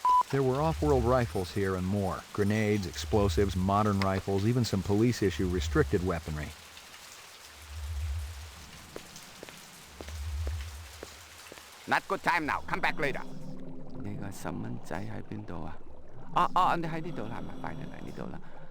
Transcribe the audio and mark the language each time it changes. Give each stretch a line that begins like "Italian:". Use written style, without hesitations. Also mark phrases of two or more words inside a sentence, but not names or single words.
English: There were off-world rifles here and more. Grenades, explosives, modern rifles, even some police-issue restricted weaponry. Not good time now. Come back later.
Cantonese: 你個細蚊仔喺邊度啊？你喺呢度啦，係咪？快啲嚟呢度啦。